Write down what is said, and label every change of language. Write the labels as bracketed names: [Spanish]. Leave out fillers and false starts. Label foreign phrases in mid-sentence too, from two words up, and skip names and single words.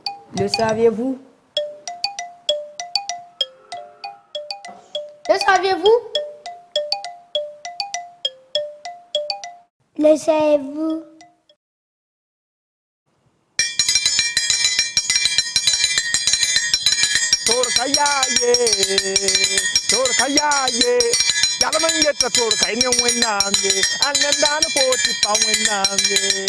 [French] Le saviez-vous? Le saviez-vous? Le savez-vous? Torkayaye, torkayaye, yalaman yetta torkay ne wenamye, anandana poti pa wenamye.